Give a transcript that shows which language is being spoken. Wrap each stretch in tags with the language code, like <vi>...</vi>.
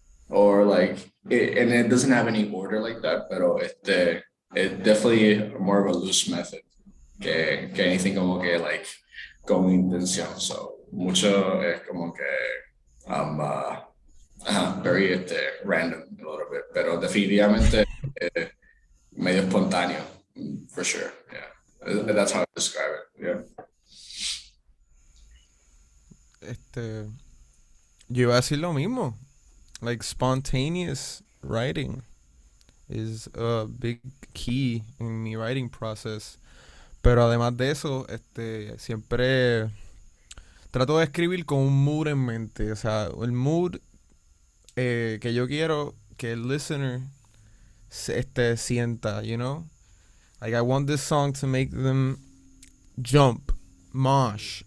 <en>Or and it doesn't have any order like that, pero it's definitely more of a loose method que anything</en> <es>como que con intención. So mucho es como que</es> <en>very random a little bit,</en> <es>pero definitivamente medio espontáneo,</es> <en>for sure. Yeah, that's how I describe it. Yeah.</en> <es>Yo iba a decir lo mismo.</es> <en>Like spontaneous writing is a big key in mi writing process.</en> <es>Pero además de eso, siempre trato de escribir con un mood en mente. O sea, el mood que yo quiero que el listener sienta,</es> <en>you know? Like I want this song to make them jump, mosh.</en>